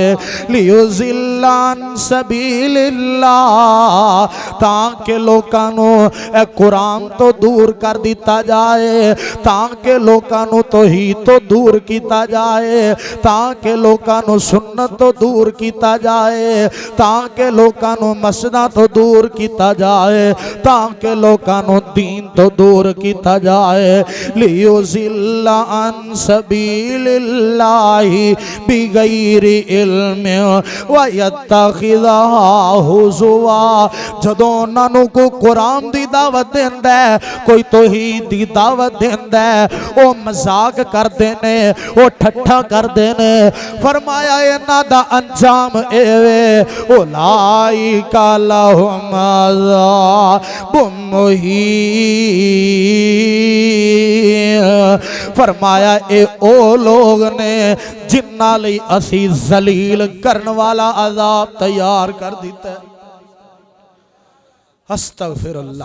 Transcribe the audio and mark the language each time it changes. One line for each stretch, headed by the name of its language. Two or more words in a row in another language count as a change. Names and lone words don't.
Arabic: لِيُضِلَّ عَنْ سَبِيلِ اللَّهِ,
Punjabi: ਤਾਕਿ ਲੋਕਾਂ ਨੂੰ ਕੁਰਾਨ ਤੋ ਦੂਰ ਕਰ ਦਿੱਤਾ ਜਾਏ, ਤਾਕਿ ਲੋਕਾਂ ਨੂੰ ਤੌਹੀਦ ਤੋ ਦੂਰ ਕੀਆ ਜਾਏ, ਤਾਕਿ ਲੋਕਾਂ ਨੂੰ ਸੁੰਨਤ ਤੋ ਦੂਰ ਕੀਆ ਜਾਏ, ਤਾਕਿ ਲੋਕਾਂ ਨੂੰ ਮਸਜਿਦਾਂ ਤੋ ਦੂਰ ਕੀਆ ਜਾਏ, ਤਾਕਿ ਲੋਕਾਂ ਨੂੰ ਦੀਨ ਤੋ ਦੂਰ ਕੀਆ ਜਾਏ।
Arabic: لِيُضِلَّ عَنْ سَبِيلِ اللَّهِ بِغَيْرِ عِلْمٍ وَيَتَّخِذَهَا هُزُوًا.
Punjabi: ਜਦੋਂ ਉਨ੍ਹਾਂ ਨੂੰ ਕੋਈ ਕੁਰਾਨ ਦੀ ਦਾਅਵਤ ਦੇਂਦਾ ਹੈ, ਕੋਈ ਤੌਹੀਦ ਦੀ ਦਾਅਵਤ ਦੇਂਦਾ ਹੈ, ਓ ਮਜ਼ਾਕ ਕਰਦੇ ਨੇ, ਓ ਠੱਠਾ ਕਰਦੇ ਨੇ। ਫ਼ਰਮਾਇਆ ਇਨ੍ਹਾਂ ਦਾ ਅੰਜਾਮ ਏਵੇ
Arabic: أُولَٰئِكَ لَهُمْ عَذَابٌ مُهِينٌ.
Punjabi: ਫ਼ਰਮਾਇਆ ਏ ਓ ਲੋਗ ਨੇ ਜਿਨ੍ਹਾਂ ਲਈ ਅਸੀ ਜ਼ਲੀਲ ਕਰਨ ਵਾਲਾ ਅਜ਼ਾਬ ਤਿਆਰ ਕਰ ਦਿੱਤਾ ਹੈ।
Arabic: أستغفر الله.